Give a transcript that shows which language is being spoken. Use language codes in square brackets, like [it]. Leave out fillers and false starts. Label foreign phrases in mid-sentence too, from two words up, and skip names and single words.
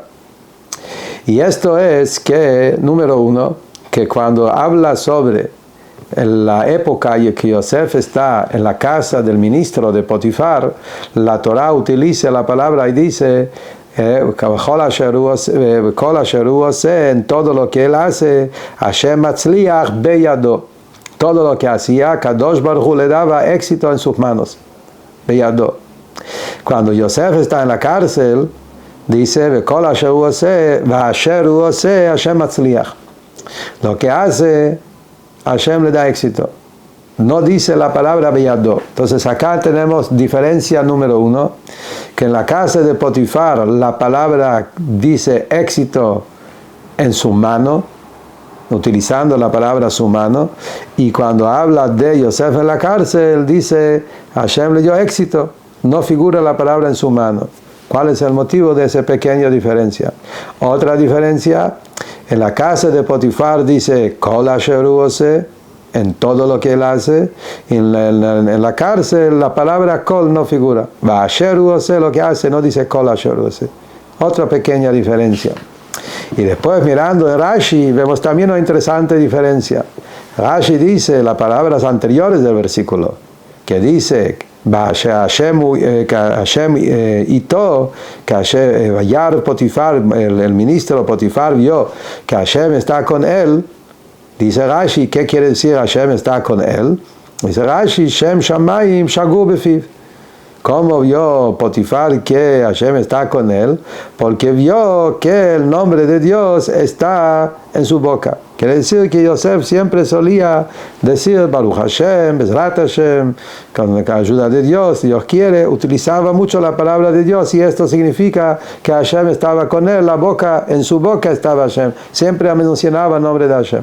[es] Y esto es que, número uno, que cuando habla sobre la época en que Yosef está en la casa del ministro de Potifar, la Torah utiliza la palabra y dice en todo lo que él hace, [he] Hashem matzliach beyado. [es] Todo lo que hacía, [he] Kadosh Baruj Hu [es] le daba éxito en sus manos. Beyado. Cuando Yosef está en la cárcel, dice, [he] Vekol asher hu oseh, v'asher hu oseh, Hashem matzliach. [es] Lo que hace, Hashem le da éxito. No dice la palabra beyado. Entonces acá tenemos diferencia número uno, que en la casa de Potifar la palabra dice éxito en su mano, utilizando la palabra su mano, y cuando habla de Yosef en la cárcel dice Hashem le dio éxito, no figura la palabra en su mano. ¿Cuál es el motivo de esa pequeña diferencia? Otra diferencia, en la casa de Potifar dice [he] Kol asher hu oseh, [es] en todo lo que él hace. En la cárcel la palabra Kol no figura. [he] Va asher hu oseh, [es] lo que hace, no dice [he] Kol asher hu oseh. [es] Otra pequeña diferencia. Y después mirando en Rashi vemos también una interesante diferencia. Rashi dice las palabras anteriores del versículo, que dice [he] Hashem ito, [es] que [he] Hashem vayar [es] Potifar, el ministro Potifar vio que Hashem está con él. Dice Rashi, ¿qué quiere decir Hashem está con él? Dice Rashi, [he] Shem shamayim shagu befiv. [es] ¿Cómo vio Potifar que Hashem está con él? Porque vio que el nombre de Dios está en su boca. Quiere decir que Yosef siempre solía decir [he] Baruch Hashem, Bezrat Hashem, [es] con la ayuda de Dios, Dios quiere, utilizaba mucho la palabra de Dios, y esto significa que Hashem estaba con él, la boca, en su boca estaba Hashem, siempre mencionaba el nombre de Hashem.